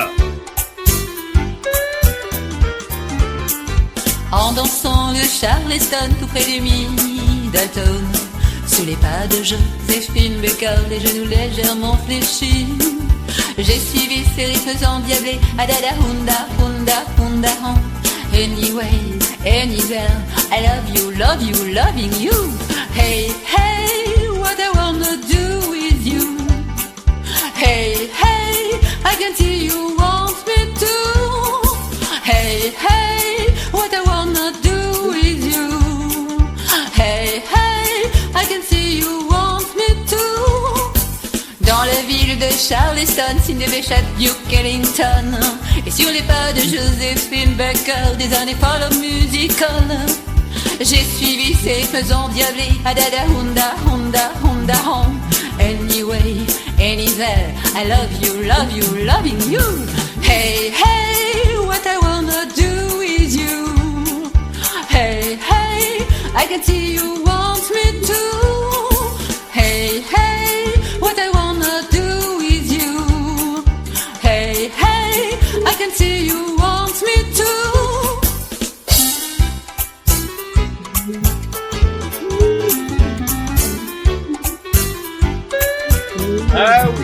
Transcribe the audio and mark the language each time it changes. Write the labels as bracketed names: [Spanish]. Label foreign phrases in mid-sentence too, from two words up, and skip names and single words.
[French] En dansant le Charleston tout près du Middleton, sous les pas de Joséphine Baker, les genoux légèrement fléchis, j'ai suivi ces rythmes endiablés. Adada hunda hunda hunda hon. [English] Anyway, anywhere, I love you, loving you. Hey, hey, what I wanna do with you. Hey, hey, I can see you want me to. Hey, hey, what I wanna do with you. Hey, hey, I can see you want me to. [French] Dans la ville de Charleston, Sidney Bechet, Duke Ellington, et sur les pas de Joséphine Baker, des années follow musical, j'ai suivi ces rythmes endiablés. Adada hunda hunda hunda hon. [English] Anyway, anywhere, I love you, loving you. Hey, hey, what I wanna do with you. Hey, hey, I can see you want me to. Hey, hey, what I wanna do with you. Hey, hey, I can see you want me to. [French] Ah oui.